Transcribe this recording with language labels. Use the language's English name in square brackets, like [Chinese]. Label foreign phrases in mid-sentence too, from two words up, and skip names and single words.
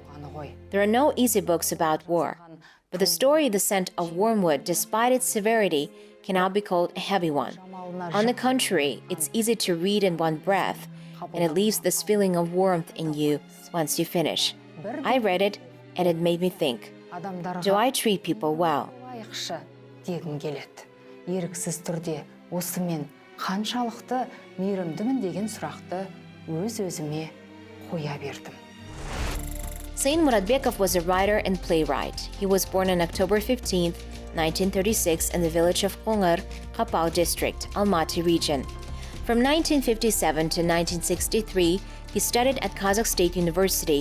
[English] There are no easy books about war, but the story The Scent of Wormwood, despite its severity, cannot be called a heavy one. On the contrary, it's easy to read in one breath, and it leaves this feeling of warmth in you once you finish. I read it, and it made me think, do I treat people well? [Kazakh] Қаншалықты мейірімдімін деген сұрақты өз-өзіме қоя бердім. [English] Sain Muratbekov was a writer and playwright. He was born on October 15, 1936 in the village of Konyr, Kapal district, Almaty region. From 1957 to 1963, he studied at Kazakh State University.